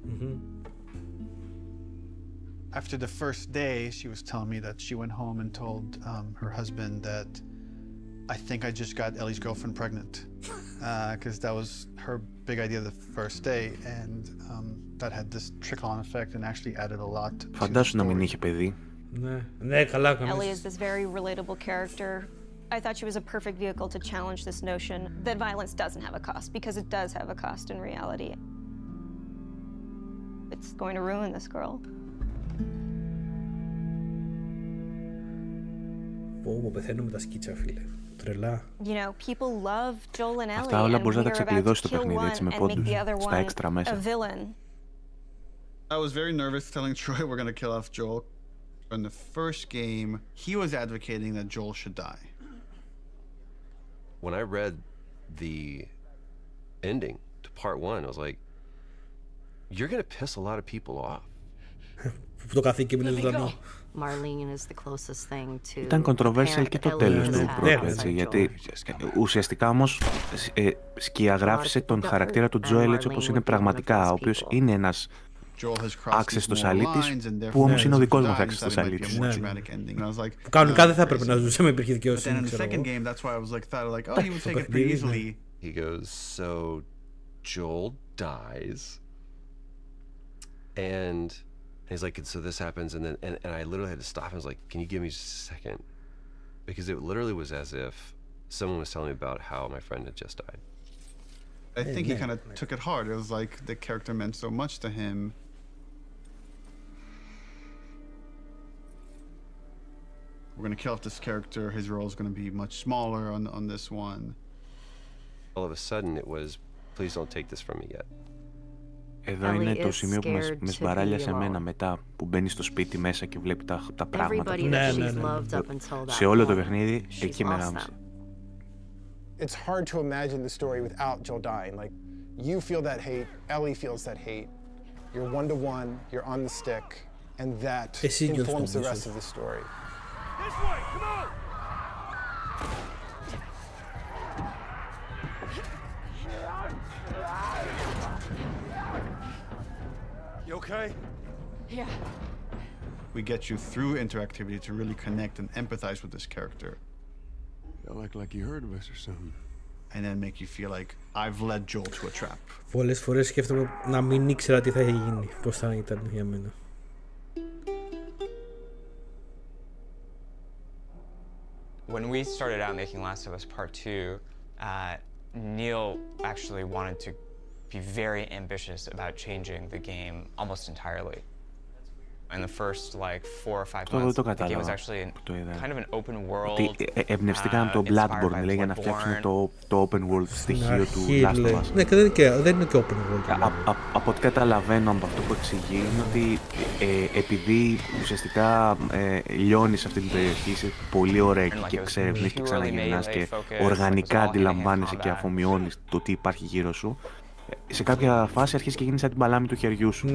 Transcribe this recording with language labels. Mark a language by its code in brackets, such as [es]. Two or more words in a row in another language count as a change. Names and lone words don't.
[en] After the first day, she was telling me that she went home and told her husband that I think I just got Ellie's girlfriend pregnant, because that was her big idea the first day, and that had this trickle-on effect and actually added a lot to the story. [el] Φαντάσου να μην είχε παιδί. Ναι, καλά κάνεις. [en] Ellie is this very relatable character. I thought she was a perfect vehicle to challenge this notion that violence doesn't have a cost, because it does have a cost in reality. It's going to ruin this girl. [el] Πω, πεθαίνω με τα σκίτσα, φίλε. Τρελά. [en] You know, people love Joel and Ellie. [el] Αυτά όλα μπορείς να τα ξεκλειδώσεις το παιχνίδι, έτσι, με πόντους, στα έξτρα μέσα. [en] I was very nervous telling Troy we're going to kill off Joel. In the first game, he was advocating that Joel should die. When I read the ending to part 1, I was like, you're going to piss a lot of people off. [el] Το καθήκη με ζωντανό. Ήταν controversial και το τέλος του πρώτου, έτσι, γιατί ουσιαστικά όμως σκιαγράφησε τον χαρακτήρα του Joel έτσι όπως είναι πραγματικά, ο οποίος είναι ένας άξεστος αλήτης, που όμως είναι ο δικός μας άξεστος αλήτης. Που κανονικά δεν θα έπρεπε να ζούσε, με υπήρχε δικαιοσύνη, ξέρω εγώ. [en] He goes, so Joel dies, and he's like, so this happens, and then and I literally had to stop. I was like, can you give me just a second? Because it literally was as if someone was telling me about how my friend had just died. I think he kind of took it hard. It was like the character meant so much to him. We're going to kill off this character. His role is going to be much smaller on this one. All of a sudden it was, please don't take this from me yet. [el] Εδώ είναι το σημείο που με σμπαράλιασε εμένα μετά, που μπαίνει στο σπίτι μέσα και βλέπει τα πράγματα. Ναι. Σε όλο το παιχνίδι, εκεί με γάμισε. [en] It's hard to imagine the story without Joel dying. Like, you feel that hate, Ellie feels that hate. You're one-to-one, you're on the stick, and that informs the rest of the story. This way, come on! You okay? Yeah. We get you through interactivity to really connect and empathize with this character. Felt like you heard of us or something. and then make you feel like I've led Joel to a trap. [el] Πολλές φορές σκέφτομαι να μην ήξερα τι θα είχε γίνει, πώς θα ήταν για μένα. [en] When we started out making Last of Us Part 2, Neil actually wanted to be very ambitious about changing the game almost entirely. In the first like 4 or 5 months, the game was actually kind of an open world. [el] Εμπνευστήκαν από το Bloodborne, λέει, για να φτιάξουν το [en] open world [el] στοιχείο του Last of Us. Ναι, και δεν είναι και [en] open world. [el] Από ό,τι καταλαβαίνω από αυτό που εξηγεί είναι ότι επειδή ουσιαστικά λιώνεις σε αυτή την περιοχή, είσαι πολύ ωραία και εξερευνείς και ξαναγυρνάς και οργανικά αντιλαμβάνεσαι και αφομοιώνεις το τι υπάρχει γύρω σου, σε κάποια φάση αρχίζει και γίνει σαν την παλάμη του χεριού σου.